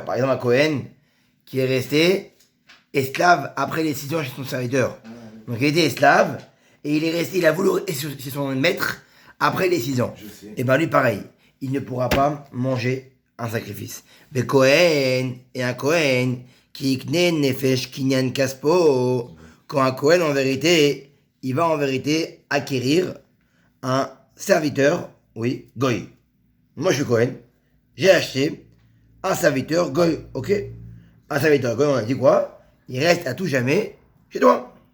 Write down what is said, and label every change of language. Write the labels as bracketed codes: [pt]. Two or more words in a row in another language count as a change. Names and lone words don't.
[fr] Par exemple, un Cohen qui est resté esclave après les 6 ans chez son serviteur. Donc il était esclave et il a voulu rester chez son maître après les 6 ans. Je sais. Et bien lui pareil, il ne pourra pas manger un sacrifice. Mais Cohen et un Cohen qui [he] יקנה נפש קנין כספו, [fr] quand un Cohen en vérité, il va en vérité acquérir un serviteur, oui, goy. Moi je suis Cohen, j'ai acheté un serviteur goy, ok? Un serviteur goy, on a dit quoi? Il reste à tout jamais chez toi.